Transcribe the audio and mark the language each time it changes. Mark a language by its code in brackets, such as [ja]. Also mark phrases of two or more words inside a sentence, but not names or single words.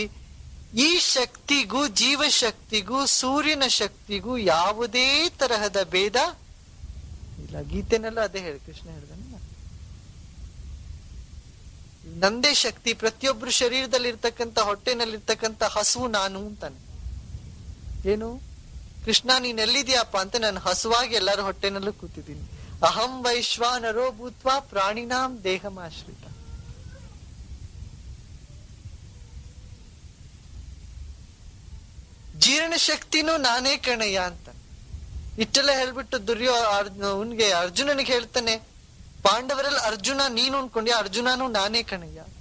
[kn] ಈ ಶಕ್ತಿಗೂ ಜೀವಶಕ್ತಿಗೂ ಸೂರ್ಯನ ಶಕ್ತಿಗೂ ಯಾವುದೇ ತರಹದ ಭೇದ ಇಲ್ಲ. ಗೀತೆನೆಲ್ಲ ಅದೇ ಹೇಳಿ ಕೃಷ್ಣ ಹೇಳ್ದಲ್ಲ, ನಂದೇ ಶಕ್ತಿ. ಪ್ರತಿಯೊಬ್ರು ಶರೀರದಲ್ಲಿರ್ತಕ್ಕಂಥ ಹೊಟ್ಟೆನಲ್ಲಿರ್ತಕ್ಕಂಥ ಹಸು ನಾನು ಅಂತಾನೆ. ಏನು ಕೃಷ್ಣ ನೀನ್ ಎಲ್ಲಿದ್ಯಪ್ಪ ಅಂತ? ನಾನು ಹಸುವಾಗಿ ಎಲ್ಲರ ಹೊಟ್ಟೆನಲ್ಲೂ ಕೂತಿದ್ದೀನಿ. [sa] ಅಹಂ ವೈಶ್ವಾನರೋ ಭೂತ್ವಾ ಪ್ರಾಣಿನಾಂ ದೇಹಮಾಶ್ರಿತ. [kn] ಜೀರ್ಣ ಶಕ್ತಿನೂ ನಾನೇ ಕಣಯ್ಯ ಅಂತ ಇಷ್ಟೆಲ್ಲ ಹೇಳ್ಬಿಟ್ಟು ಅರ್ಜುನನಿಗೆ ಹೇಳ್ತಾನೆ, ಪಾಂಡವರಲ್ಲಿ ಅರ್ಜುನ ನೀನು ಅನ್ಕೊಂಡ್ಯ, ಅರ್ಜುನನು ನಾನೇ ಕಣಯ್ಯ.